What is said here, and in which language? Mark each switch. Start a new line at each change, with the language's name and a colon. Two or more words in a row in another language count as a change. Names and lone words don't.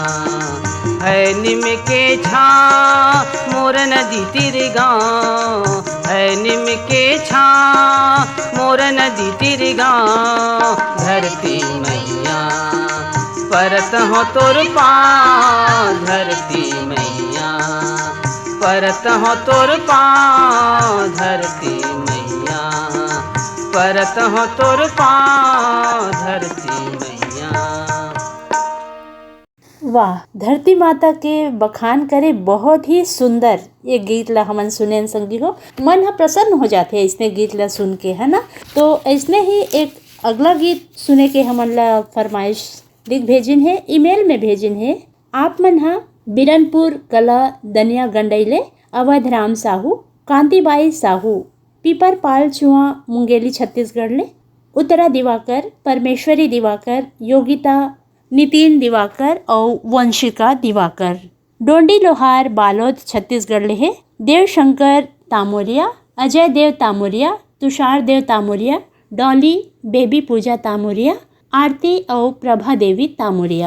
Chhattisgarhi: है निम के छा मोर नदी तिर गाँव, है निम के छा मोर नदी तिर गाँव, धरती मैया परत हो तोर पाँव, धरती मैया परत हो तोर पाँव, धरती मैया परत हो तोर पाँव, धरती मैया। वाह, धरती माता के बखान करे बहुत ही सुंदर ये गीत ला हमन सुने संगी हो, मन ह प्रसन्न हो जाते इसने गीत ला सुन के, है ना। तो ऐसने ही एक अगला गीत सुने के हमन ला फरमाइश लिख भेजिन है, ईमेल में भेजिन है। आप मन हा बिरनपुर कला दनिया गंडैले अवध राम साहू, कांतिबाई साहू, पीपर पाल चुआ मुंगेली छत्तीसगढ़ ले, उत्तरा दिवाकर, परमेश्वरी दिवाकर, योगिता, नितिन दिवाकर और वंशिका दिवाकर, डोंडी लोहार बालोद छत्तीसगढ़ ले है, देव शंकर तामोरिया, अजय देव तामोरिया, तुषार देव तामोरिया, डॉली बेबी पूजा तामोरिया, आरती और प्रभा देवी तामोरिया।